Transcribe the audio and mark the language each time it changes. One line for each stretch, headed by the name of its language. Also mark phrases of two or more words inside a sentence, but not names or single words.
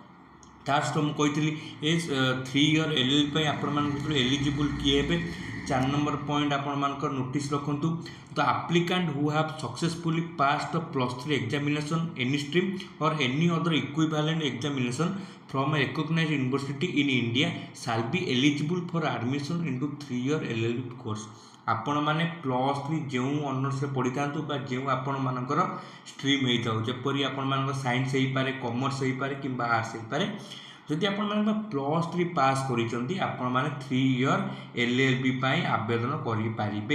Odia: ତା ସହିତ ମୁଁ କହିଥିଲି ଏ 3 ଇୟର୍ LLB ପାଇଁ ଆପଣମାନଙ୍କ ଭିତରୁ ଏଲିଜିବୁଲ୍ କିଏ ହେବେ। 4 ନମ୍ବର ପଏଣ୍ଟ ଆପଣମାନଙ୍କର ନୋଟିସ୍ ରଖନ୍ତୁ।
English: the applicant who have successfully pass the +3 examination any stream or any other equivalent examination from a recognized university in India shall be eligible for admission into 3 year LLB course।
Odia: ଆପଣମାନେ +3 ଯେଉଁ ଅନର୍ସରେ ପଢ଼ିଥାନ୍ତୁ ବା ଯେଉଁ ଆପଣମାନଙ୍କର ଷ୍ଟ୍ରିମ୍ ହେଇଥାଉ, ଯେପରି ଆପଣମାନଙ୍କର ସାଇନ୍ସ ହେଇପାରେ, କମର୍ସ ହେଇପାରେ କିମ୍ବା ଆର୍ଟ୍ସ ହେଇପାରେ, ଯଦି ଆପଣମାନଙ୍କର +3 ପାସ୍ କରିଛନ୍ତି, ଆପଣମାନେ 3 ଇୟର୍ LLB ପାଇଁ ଆବେଦନ କରିପାରିବେ।